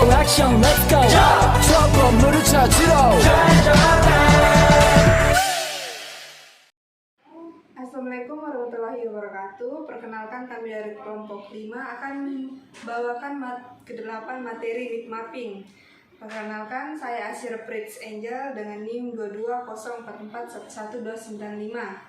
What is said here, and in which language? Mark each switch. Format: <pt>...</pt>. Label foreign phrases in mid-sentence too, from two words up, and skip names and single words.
<en>action let's go</en> <ko>저 건물을 찾으러</ko> <ar>السلام عليكم ورحمة الله وبركاته.</ar> <id>Perkenalkan, kami dari kelompok 5 akan membawakan ke-8 materi</id> <en>need mapping.</en> <id>Perkenalkan, saya Asyir Prince Angel dengan NIM 2204411295.</id>